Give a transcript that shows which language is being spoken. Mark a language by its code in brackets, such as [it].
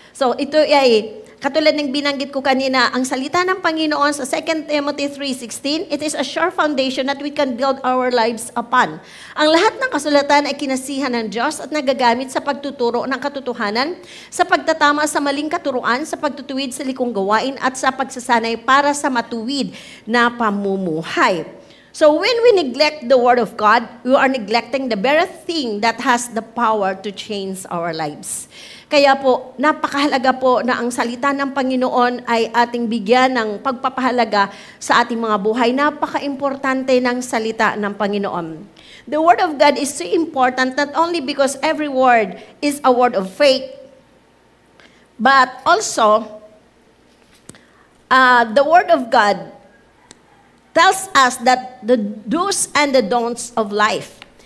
[tl] So ito ay, katulad ng binanggit ko kanina, ang salita ng Panginoon sa 2 Timothy 3:16, [en] it is a sure foundation that we can build our lives upon. [tl] Ang lahat ng kasulatan ay kinasihan ng Diyos at nagagamit sa pagtuturo ng katotohanan, sa pagtatama sa maling katuruan, sa pagtutuwid sa likong gawain, at sa pagsasanay para sa matuwid na pamumuhay. [en] So when we neglect the Word of God, we are neglecting the very thing that has the power to change our lives. [tl] Kaya po, napakahalaga po na ang salita ng Panginoon ay ating bigyan ng pagpapahalaga sa ating mga buhay. Napaka-importante ng salita ng Panginoon. [en] The Word of God is so important not only because every word is a word of faith, but also the Word of God tells us that the do's and the don'ts of life.